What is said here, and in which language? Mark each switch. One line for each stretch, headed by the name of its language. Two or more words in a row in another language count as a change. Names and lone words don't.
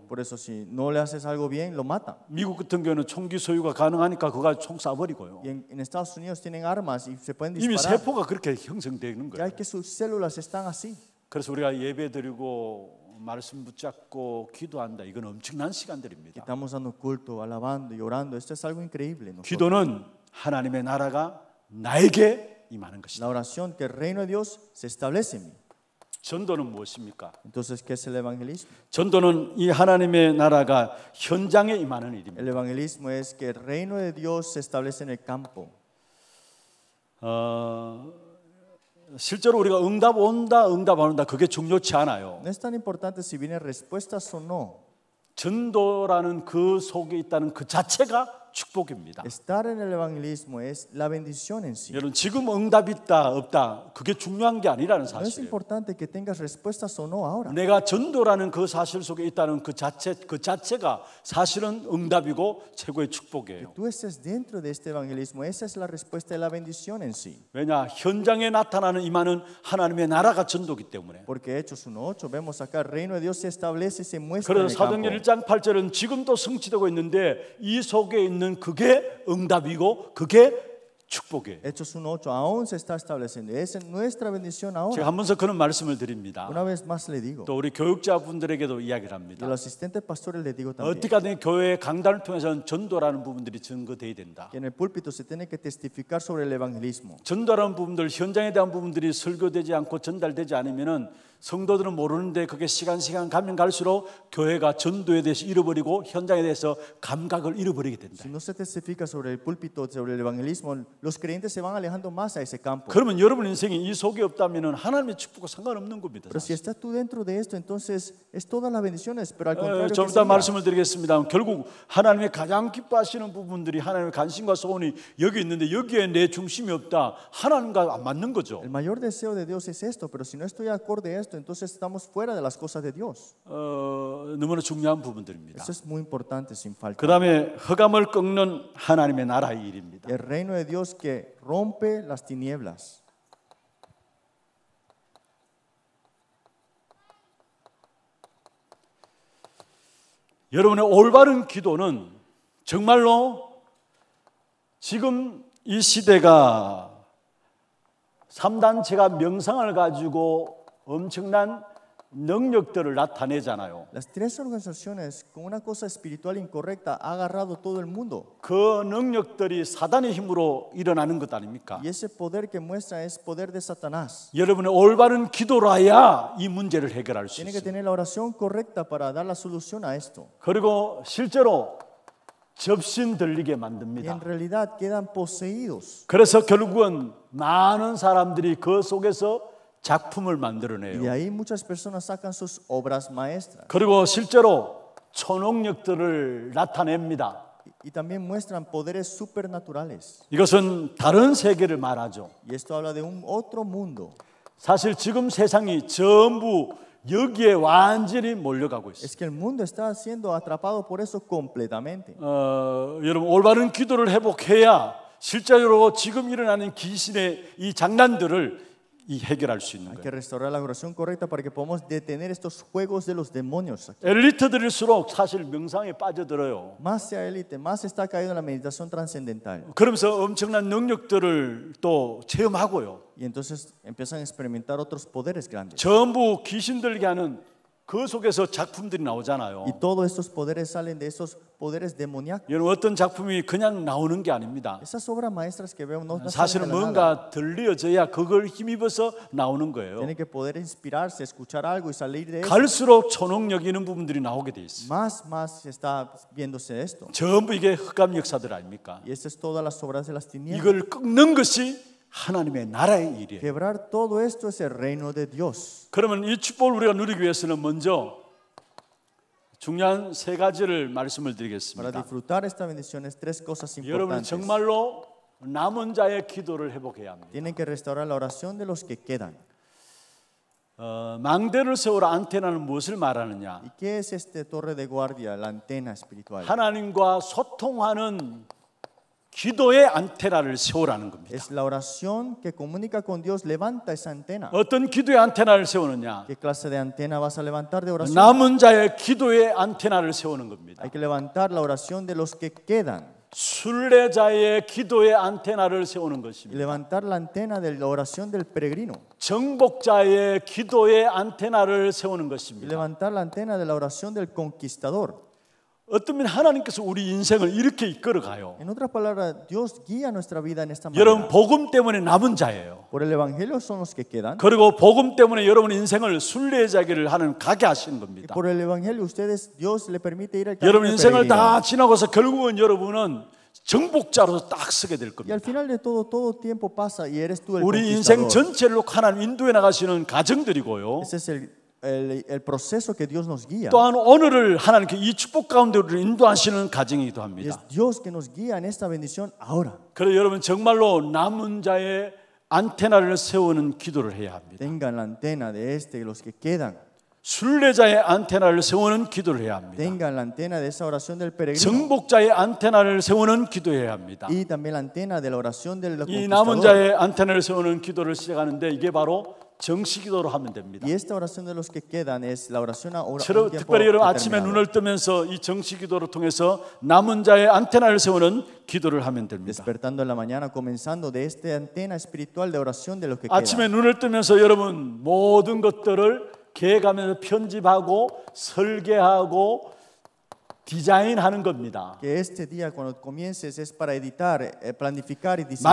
Spanish: Por eso si no le haces algo bien, lo matan.
Korean: 미국 같은 경우는 총기 소유가 가능하니까 그거 총 쏴버리고요.
Spanish: Y en Estados Unidos tienen armas y se pueden 이미 disparar.
Korean: 세포가 그렇게 형성되는 Ya 거예요.
Spanish: es que sus células están así.
Korean: 그래서 우리가 예배 드리고 말씀 붙잡고 기도한다. 이건 엄청난 시간들입니다.
Spanish: Estamos dando culto, alabando y orando. Esto es algo increíble. nosotros.
Korean: 기도는 하나님의 나라가 나에게 임하는 것이다.
Spanish: La oración, que el reino de Dios se establece en mí.
Korean: 전도는 무엇입니까?
Spanish: Entonces, ¿qué es el evangelismo?
Korean: 전도는 이 하나님의 나라가 현장에 임하는 일입니다.
Spanish: El evangelismo es que el reino de Dios se establece en el campo.
Korean: 실제로 우리가 응답 온다, 응답 안 온다 그게 중요치 않아요.
Spanish: No es tan importante si vienen respuestas o no.
Korean: 전도라는 그 속에 있다는 그 자체가 축복입니다.
Spanish: Estar en el evangelismo es la bendición en sí.
Korean: 여러분 지금 응답 있다 없다 그게 중요한 게 아니라는
Spanish: No es
Korean: 사실이에요.
Spanish: importante que tengas respuestas o no ahora.
Korean: 내가 전도라는 그 사실 속에 있다는 그 자체가 사실은 응답이고 최고의 축복이에요.
Spanish: Tú estés dentro de este evangelismo, esa es la respuesta de la bendición en sí.
Korean: 왜냐 현장에 나타나는 임하는 하나님의 나라가 전도기 때문에.
Spanish: Porque Hechos 1:8 vemos acá el reino de Dios se establece y se muestra en 그래서 el campo.
Korean: 사도행전 1장 8절은 지금도 성취되고 있는데 이 속에 있는 그게 응답이고 그게 축복이에요.
Spanish: Hechos 1:8 aún se está estableciendo. Esa es nuestra bendición 제가 ahora.
Korean: 한 번 더 그런 말씀을 드립니다.
Spanish: Una vez más le digo,
Korean: 또 우리 교육자분들에게도 이야기를
Spanish: y a
Korean: 합니다.
Spanish: los asistentes pastores les digo también,
Korean: 어떻게 하든 교회 강단을 통해서는 전도라는 부분들이 증거돼야 된다.
Spanish: que en el púlpito se tiene que testificar sobre el evangelismo.
Korean: 전도라는 부분들, 현장에 대한 부분들이 설교되지 않고 전달되지 않으면은 성도들은 모르는데 그게 시간 가면 갈수록 교회가 전도에 대해서 잃어버리고 현장에 대해서 감각을 잃어버리게 된다.
Spanish: Si no se testifica sobre el púlpito, sobre el evangelismo, los creyentes se van alejando más a ese campo.
Korean: 그러면 여러분 인생이 이 속에 없다면은 하나님의 축복과 상관없는 겁니다.
Spanish: Pero si estás tú dentro de esto, entonces es todas las bendiciones, pero al contrario 좀 que 이따 siga.
Korean: 말씀을 드리겠습니다. 결국 하나님의 가장 기뻐하시는 부분들이 하나님의 관심과 소원이 여기 있는데 여기에 내 중심이 없다. 하나님과 안 맞는 거죠.
Spanish: El mayor deseo de Dios es esto, pero si no estoy acorde a esto, entonces estamos fuera de las cosas de Dios.
Korean: 너무나 중요한 부분들입니다.
Spanish: Eso es muy importante, sin falta.
Korean: 그 다음에 흑암을 꺾는 하나님의 나라의 일입니다.
Spanish: El reino de Dios que rompe las tinieblas.
Korean: 여러분의 올바른 기도는 정말로 지금 이 시대가 3단체가 명상을 가지고 엄청난 능력들을 나타내잖아요.
Spanish: Las tres organizaciones con una cosa espiritual incorrecta ha agarrado todo el mundo.
Korean: 그 능력들이 사단의 힘으로 일어나는 것 아닙니까?
Spanish: Y ese poder que muestra es poder de Satanás.
Korean: 여러분의 올바른 기도라야 이 문제를 해결할 수
Spanish: Tiene que
Korean: 있어요.
Spanish: tener la oración correcta para dar la solución a esto.
Korean: 그리고 실제로 접신 들리게 Y 만듭니다.
Spanish: en realidad quedan poseídos.
Korean: 그래서 결국은 많은 사람들이 그 속에서 작품을
Spanish: Y de
Korean: 만들어내요.
Spanish: ahí muchas personas sacan sus obras maestras.
Korean: 그리고 실제로 초능력들을 나타냅니다.
Spanish: Y también muestran poderes supernaturales.
Korean: 이것은 다른 세계를 말하죠.
Spanish: Y esto habla de un otro mundo.
Korean: 사실 지금 세상이 전부 여기에 완전히 몰려가고 있어요.
Spanish: Es que el mundo está siendo atrapado por eso completamente.
Korean: 여러분 올바른 기도를 회복해야 실제로 지금 일어나는 귀신의 이 장난들을 해결할 수 있는
Spanish: Hay que
Korean: 거예요.
Spanish: restaurar la oración correcta para que podamos detener estos juegos de los demonios.
Korean: 엘리트들일수록 사실 명상에 빠져들어요.
Spanish: Más sea élite, más está caído en la meditación trascendental.
Korean: 그러면서 엄청난 능력들을 또 체험하고요.
Spanish: Y entonces empiezan a experimentar otros poderes grandes.
Korean: 전부 귀신 들게 하는 그 속에서 작품들이 나오잖아요.
Spanish: Y todos estos poderes salen de esos poderes demoníacos.
Korean: 여러분 어떤 작품이 그냥 나오는 게 아닙니다.
Spanish: Esas obras maestras que vemos no salen 사실은 de la nada.
Korean: 뭔가 들려져야 그걸 힘입어서 나오는 거예요.
Spanish: Tienen que poder inspirarse, escuchar algo y salir de eso.
Korean: 갈수록 초능력 있는 부분들이 나오게 돼 있어요.
Spanish: Más está viéndose esto.
Korean: 전부 이게 흑암 역사들 아닙니까?
Spanish: Y estas es todas las obras de las tinieblas.
Korean: 이걸 꺾는 것이 하나님의 나라의 일이에요.
Spanish: Quebrar todo esto es el reino de Dios.
Korean: 그러면 이 축복을 우리가 누리기 위해서는 먼저 중요한 세 가지를 말씀을 Para 드리겠습니다.
Spanish: disfrutar esta bendición es tres cosas 여러분 importantes.
Korean: 정말로 남은 자의 기도를 회복해야 합니다.
Spanish: Tienen que restaurar la oración de los que quedan.
Korean: 망대를 세우라 안테나는 무엇을 말하느냐?
Spanish: ¿Y qué es este torre de guardia, la antena espiritual?
Korean: 하나님과 소통하는 기도의 안테나를 세우라는 겁니다.
Spanish: Es la oración que comunica con Dios, levanta esa antena.
Korean: 어떤 기도의 안테나를 세우느냐?
Spanish: ¿Qué clase de antena vas a levantar de oración?
Korean: 남은 자의 기도의 안테나를 세우는 겁니다.
Spanish: Hay que levantar la oración de los que quedan
Korean: 순례자의 기도의 안테나를 세우는 y 것입니다.
Spanish: levantar la antena de la oración del peregrino
Korean: 정복자의 기도의 안테나를 세우는 y 것입니다.
Spanish: levantar la antena de la oración del conquistador.
Korean: 어떤 면 하나님께서 우리 인생을 이렇게 이끌어 가요.
Spanish: En otras palabras, Dios guía nuestra vida en esta 여러분 manera.
Korean: 복음 때문에 남은 자예요.
Spanish: Por el evangelio son los que quedan.
Korean: 그리고 복음 때문에 여러분 인생을 순례자기를 하는 가게 하시는 Y 겁니다.
Spanish: por el evangelio ustedes Dios le permite ir al camino 여러분 del 인생을 peregrino.
Korean: 다 지나고서 결국은 여러분은 정복자로서 딱 서게 될
Spanish: Y al
Korean: 겁니다.
Spanish: final de todo tiempo pasa y eres tú el
Korean: 우리 인생
Spanish: conquistador.
Korean: 전체를 하나님 인도해 나가시는 가정들이고요.
Spanish: Ese es el proceso que Dios nos guía.
Korean: 또한 오늘을 하나님께 이 축복 가운데 우리를 인도하시는 가정이기도
Spanish: Y es
Korean: 합니다.
Spanish: Dios que nos guía en esta bendición ahora.
Korean: 그래서 여러분 정말로 남은 자의 안테나를 세우는 기도를 해야 합니다.
Spanish: Tengan la antena de los que quedan.
Korean: 순례자의 안테나를 세우는 기도를 해야 합니다.
Spanish: Tengan la antena de esa oración del peregrino.
Korean: 정복자의 안테나를 세우는 기도해야 합니다.
Spanish: Y también la antena de la oración del
Korean: 이 남은
Spanish: conquistador.
Korean: 자의 안테나를 세우는 기도를 시작하는데 이게 바로 정식기도로 하면 됩니다.
Spanish: Y esta oración de los que quedan es la oración ahora.
Korean: 특별히 여러분 아침에 눈을 뜨면서 이 정식기도를 통해서 남은 자의 안테나를 세우는 기도를 하면 됩니다.
Spanish: Despertando en la mañana, comenzando de esta antena espiritual de oración de los que 아침에 quedan.
Korean: 눈을 뜨면서 여러분 모든 것들을 계획하면서 편집하고 설계하고 디자인하는 겁니다.
Spanish: Que este día cuando comiences es para editar, planificar y diseñar.